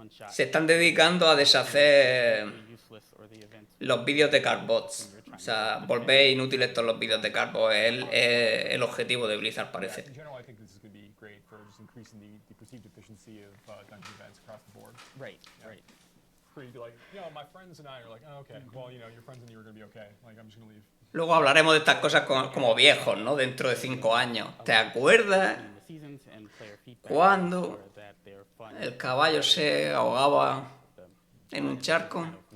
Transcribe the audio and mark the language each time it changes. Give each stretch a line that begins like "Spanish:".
Spanish: Se están dedicando a deshacer los vídeos de cardbots. O sea, volver inútiles todos los vídeos de cardbots es el objetivo de Blizzard, parece.
English: In general, I think this is going to be great for just increasing the perceived efficiency of dungeon events across the board. Right, right. For you to be like, you know, my friends and I are like, oh, okay, well, you know, your friends and you are going to be okay. Like, I'm just going to leave.
Spanish: Luego hablaremos de estas cosas como viejos, ¿no? Dentro de 5 años. ¿Te acuerdas cuando el caballo se ahogaba en un charco?